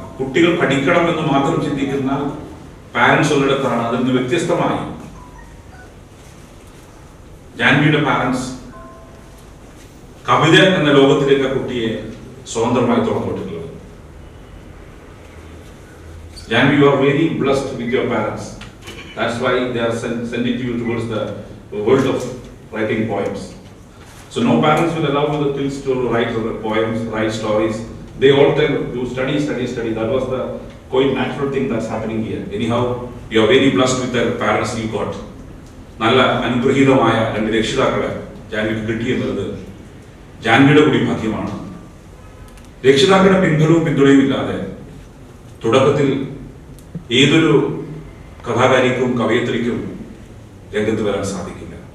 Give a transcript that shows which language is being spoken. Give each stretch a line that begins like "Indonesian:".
Malayalam: കുട്ടികൾ പഠിക്കണം എന്ന് മാത്രം ചിന്തിക്കുന്ന പാരന്റ്സ് ഉള്ളിടത്താണ്. അതിൽ നിന്ന് വ്യത്യസ്തമായി ജാൻവിയുടെ പാരന്റ്സ് കവിത എന്ന ലോകത്തിലേക്ക് കുട്ടിയെ സ്വതന്ത്രമായി തുറന്നുവിട്ടിട്ടുള്ളത്.
English: Janvi, you are very blessed with your parents. That's why they are sending you towards the world of writing poems. So no parents will allow the kids to write poems, write stories. They all tell you study. That was the quite natural thing that's happening here. Anyhow, you are very blessed with the parents you got.
Malayalam: നല്ല അനുഗ്രഹീതമായ രണ്ട് രക്ഷിതാക്കളെ ജാൻവിക്ക് കിട്ടിയെന്നത് ജാൻവിയുടെ കൂടി ഭാഗ്യമാണ്. രക്ഷിതാക്കളുടെ പിന്തുണയും ഇല്ലാതെ തുടക്കത്തിൽ ഏതൊരു കഥാകാരിക്കും കവയത്രിക്കും രംഗത്ത് വരാൻ സാധിക്കില്ല.